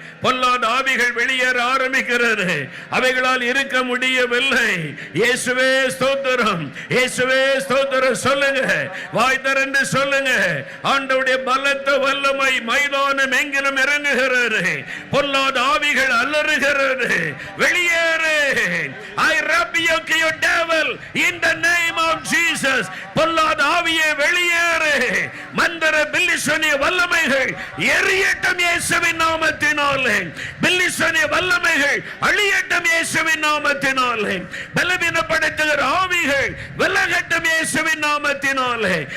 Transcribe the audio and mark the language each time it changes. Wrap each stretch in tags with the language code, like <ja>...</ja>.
<ta>பொல்லாத ஆவிகள் வெளியேற ஆரம்பிக்கிறது. அவைகளால் இருக்க முடியவில்லை. இயேசுவே ஸ்தோத்திரம், இயேசுவே ஸ்தோத்திரம் சொல்லுங்க. வாய் திறந்து சொல்லுங்க. ஆண்டவருடைய பலத்த வல்லமை மைதானம் எங்கிலும் இறங்குகிறது. பொல்லாத ஆவிகள் அலறுகிறது. வெளியேறு.</ta> <en>I rebuke you devil in the name of Jesus.</en> <ta>பொல்லாத ஆவியே வெளியேறு. மந்திர பில்லிசோனிய வல்லமைகள் எரியட்டும் இயேசுவின் நாமத்தினாலே. பில்லிசோனிய வல்லமைகள் அழியட்டும் இயேசுவின் நாமத்தினாலே. பலவீனப்படுத்துகிற ஆவிகள் விலகட்டும் இயேசுவின் நாமத்தினாலே.</ta>